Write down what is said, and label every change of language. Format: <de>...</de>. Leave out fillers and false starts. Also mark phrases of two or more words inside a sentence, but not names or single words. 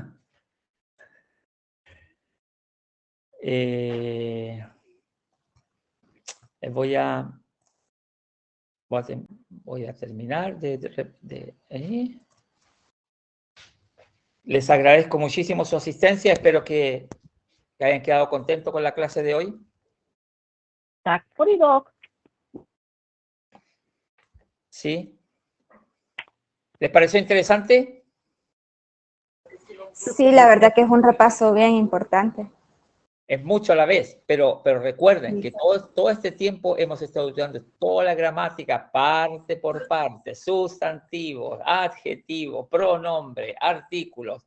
<es>Voy a terminar Les agradezco muchísimo su asistencia. Espero que hayan quedado contentos con la clase de hoy.</es> <sv>Tack för idag.</sv> <es>¿Sí? ¿Les pareció interesante? Sí, la verdad que es un repaso bien importante. Es mucho a la vez, pero recuerden que todo este tiempo hemos estado estudiando toda la gramática parte por parte, sustantivos, adjetivos, pronombre, artículos.</es>